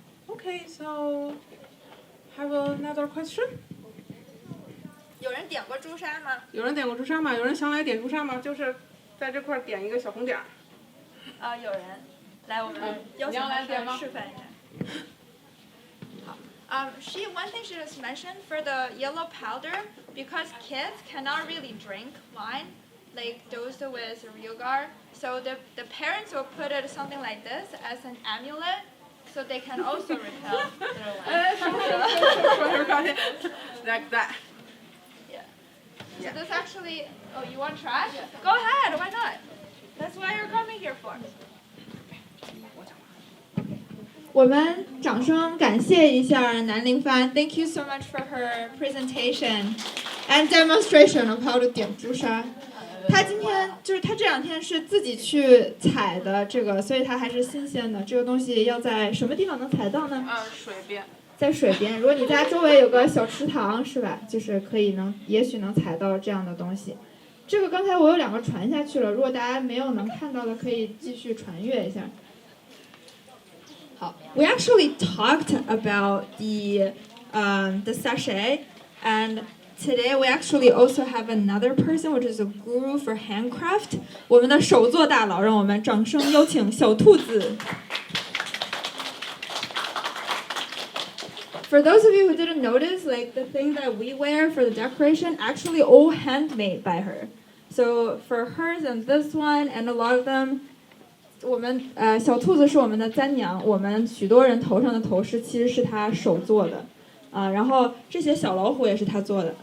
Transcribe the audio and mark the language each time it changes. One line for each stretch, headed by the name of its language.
English: Okay, so have another question?
Chinese: 有人点过朱砂吗？有人点过朱砂吗？有人想来点朱砂吗？就是在这块点一个小红点儿。有人，来，我们邀请他示范一下。
English: 好，one thing she just mentioned for the yellow powder, because kids cannot really drink wine, like those with Ryugar, so the parents will put it something like this as an amulet. So they can also repel little ones. Like that. Yeah. So this actually, you want to try? Yeah. Go ahead, why not? That's why you're coming here for.
Chinese: 我们掌声感谢一下南陵帆
English: Thank you so much for her presentation and demonstration of how to
Chinese: 点朱砂。他今天就是他这2天是自己去采的这个，所以它还是新鲜的。这个东西要在什么地方能采到呢？水边。在水边。如果你家周围有个小池塘，是吧？就是可以也许能采到这样的东西。这个刚才我有2个传下去了，如果大家没有能看到的，可以继续传阅一下。
English: 好 ，We actually talked about the sachet and. Today we actually also have another person, which is a guru for handcraft.
Chinese: 我们的手作大佬，让我们掌声有请小兔子。
English: For those of you who didn't notice, like the thing that we wear for the decoration, actually all handmade by her. So for hers and this one and a lot of them,
Chinese: 我们小兔子是我们的簪娘，我们许多人头上的头饰其实是她手做的。然后这些小老虎也是他做的。